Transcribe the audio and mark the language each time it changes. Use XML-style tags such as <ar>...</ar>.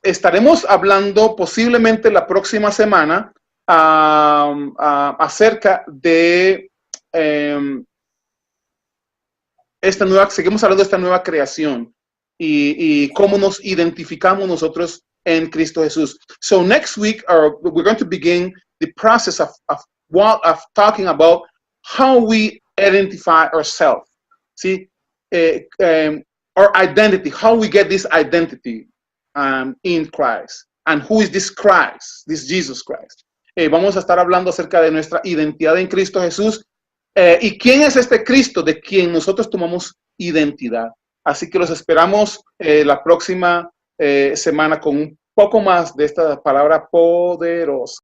<es>Estaremos hablando posiblemente la próxima semana acerca de seguimos hablando de esta nueva creación y cómo nos identificamos nosotros en Cristo Jesús.</es> <en>So next week, we're going to begin the process of talking about how we identify ourselves. See, our identity, how we get this identity in Christ. And who is this Christ, this Jesus Christ?</en> <es>Vamos a estar hablando acerca de nuestra identidad en Cristo Jesús. ¿Y quién es este Cristo de quien nosotros tomamos identidad? Así que los esperamos la próxima semana con un poco más de esta palabra poderosa.</es>